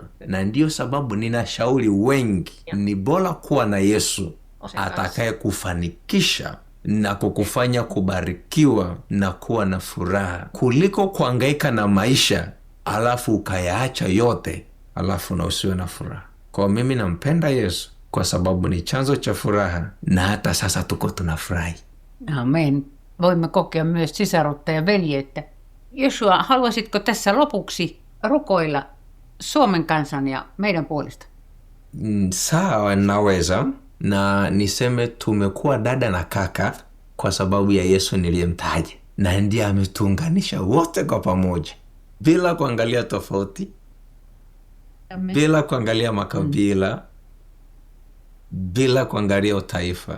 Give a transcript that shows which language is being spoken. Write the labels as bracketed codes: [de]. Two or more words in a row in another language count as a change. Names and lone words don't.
[sw] Na ndiyo sababu ninashauri wengi, ni bora kuwa na Yesu atakaye kufanikisha na kukufanya kubarikiwa na kuwa na furaha, kuliko kuhangaika na maisha alafu ukayaacha yote alafu na usiwe na furaha. Kwa mimi nampenda Yesu kwa sababu ni chanzo cha furaha, na hata sasa tuko tunafurahi. Amen. [fi] Voimme kokea myös sisarutta ja veljeyttä. Joshua, haluaisitko tässä lopuksi rukoilla Suomen kansan ja meidän puolesta? [sw] Sawa, naweza. Na niseme tumekuwa dada na kaka kwa sababu ya Yesu niliyemtaja, na ndiye ametuunganisha wote kwa pamoja, bila kuangalia tofauti. Amen. Bila kuangalia makabila, bila kuangalia utaifa.